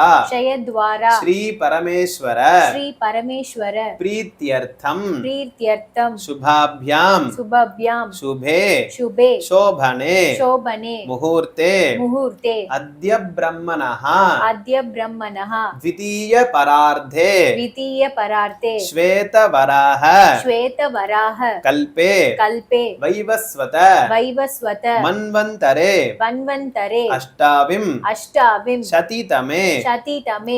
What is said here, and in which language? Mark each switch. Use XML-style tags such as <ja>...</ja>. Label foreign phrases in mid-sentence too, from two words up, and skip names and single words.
<sa>க்ஷயத்வாரா ஸ்ரீ பரமேஸ்வர ஸ்ரீ பரமேஸ்வர பிரீத்யர்த்தம் பிரீத்யர்த்தம் சுபாभ्याம் சுபவ்யாம் சுபே சுபே சோபனே சோபனே முகூர்த்தே முகூர்த்தே अद्य ब्रह्मणः अद्य ब्रह्मणः द्वितीय परार्धे द्वितीय परार्थे श्वेतवराह श्वेतवराह कल्पे कल्पे वैवस्वत वैवस्वत मन्वन्तरे वन्वन्तरे अष्टाविं शतितमे शतितमे</sa>